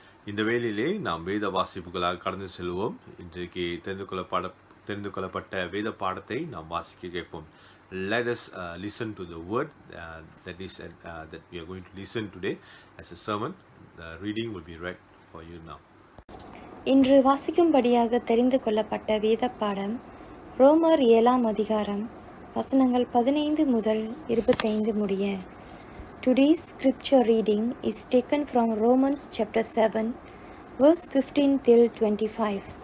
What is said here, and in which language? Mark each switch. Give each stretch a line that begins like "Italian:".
Tamil: இந்த வேளையிலே நாம் வேத வாசிப்புகளாக கடந்து செல்வோம். இன்றைக்கு தெரிந்து கொள்ளப்பட்ட வேத பாடத்தை நாம் வாசிக்க கேட்போம்.
English: Let us listen to the word that we are going to listen today as a sermon. The reading will be read for you now.
Tamil: இன்று வாசிக்கும்படியாக தெரிந்து கொள்ளப்பட்ட வேத பாடம் ரோமர் 7 அதிகாரம் வசனங்கள் 15 முதல் 25 முடிய.
English: Today's scripture reading is taken from Romans chapter 7 verse 15 till 25.